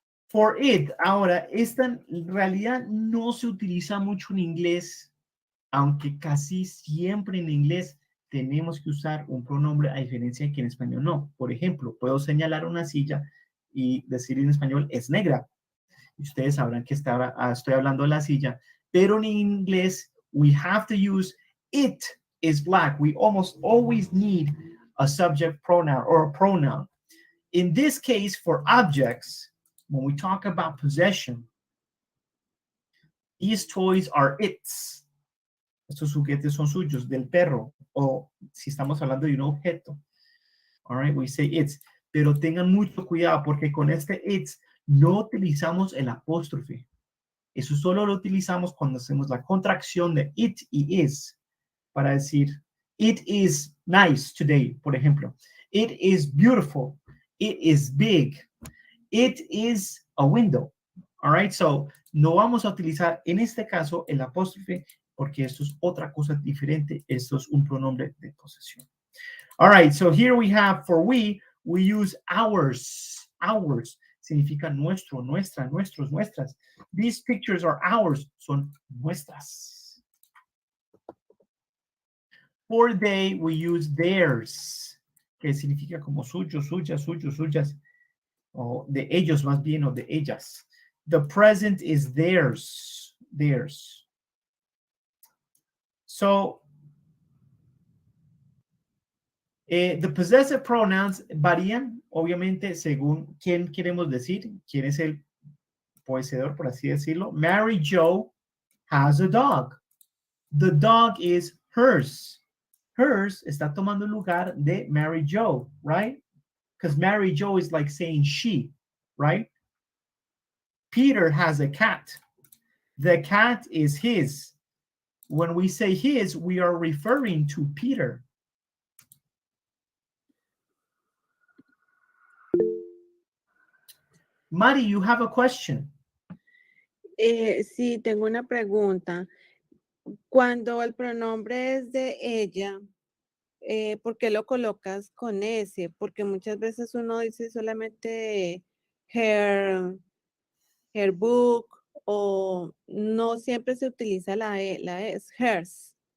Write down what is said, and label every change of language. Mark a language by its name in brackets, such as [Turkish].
[Spanish] For it, ahora, esta en realidad no se utiliza mucho en inglés, aunque casi siempre en inglés tenemos que usar un pronombre a diferencia de que en español no. Por ejemplo, puedo señalar una silla y decir en español es negra. Y ustedes sabrán que estoy hablando de la silla, pero en inglés we have to use it is black. [English] We almost always need a subject pronoun or a pronoun. In this case, for objects, when we talk about possession, these toys are its. [Spanish] Estos juguetes son suyos, del perro, o si estamos hablando de un objeto. All right, we say it's. Pero tengan mucho cuidado porque con este it's no utilizamos el apóstrofe. Eso solo lo utilizamos cuando hacemos la contracción de it y is. [English] Para decir, it is nice today, por ejemplo. It is beautiful. It is big. It is a window. [Spanish] All right, so no vamos a utilizar en este caso el apóstrofe porque esto es otra cosa diferente. Esto es un pronombre de posesión. [English] All right, so here we have for we use ours. [Spanish] Ours significa nuestro, nuestra, nuestros, nuestras. [English] These pictures are ours, son nuestras. [Spanish] For they, we use theirs, que significa como suyo, suyas, suyos, suyas, o de ellos más bien, o de ellas. [English] The present is theirs, theirs. [Spanish] So, the possessive pronouns varían, obviamente, según quién queremos decir, quién es el poseedor, por así decirlo. [English] Mary Jo has a dog. The dog is hers. [Spanish] Hers está tomando el lugar de Mary Jo, right? [English] Because Mary Jo is like saying she, right? Peter has a cat. The cat is his. When we say his, we are referring to Peter. Mari, you have a question. [Spanish] Sí, tengo una pregunta. Cuando el pronombre es de ella, ¿por qué lo colocas con ese? Porque muchas veces uno dice solamente her book, o no siempre se utiliza la es hers.